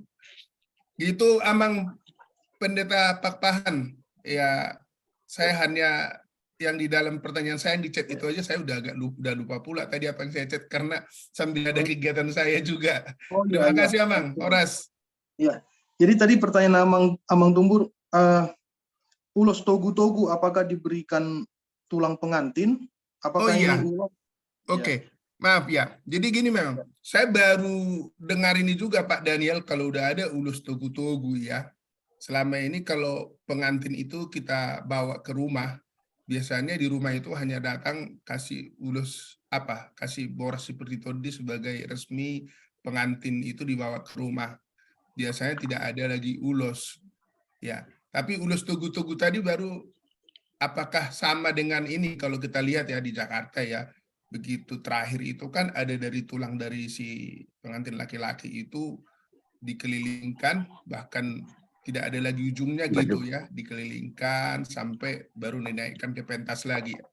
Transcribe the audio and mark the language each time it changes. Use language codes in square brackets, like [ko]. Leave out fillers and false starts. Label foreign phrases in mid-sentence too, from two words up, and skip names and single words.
[id] Gitu Amang Pendeta Pakpahan. Ya saya hanya yang di dalam pertanyaan saya yang di chat itu aja saya udah lupa pula tadi apa yang saya chat karena sambil ada kegiatan saya juga. Terima kasih Amang. Horas. Iya. Jadi tadi pertanyaan Amang Tumbur, ulos togu-togu apakah diberikan tulang pengantin? Apakah ini ulos? Oke, maaf ya. Jadi gini memang, saya baru dengar ini juga Pak Daniel kalau udah ada ulos togu-togu ya. Selama ini kalau pengantin itu kita bawa ke rumah, biasanya di rumah itu hanya datang kasih ulos kasih boras seperti tadi sebagai resmi pengantin itu dibawa ke rumah. Biasanya tidak ada lagi ulos, ya. Tapi ulos togu-togu tadi baru, apakah sama dengan ini kalau kita lihat ya di Jakarta ya, begitu terakhir itu kan ada dari tulang dari si pengantin laki-laki itu dikelilingkan, bahkan tidak ada lagi ujungnya gitu ya, dikelilingkan sampai baru dinaikkan ke pentas lagi.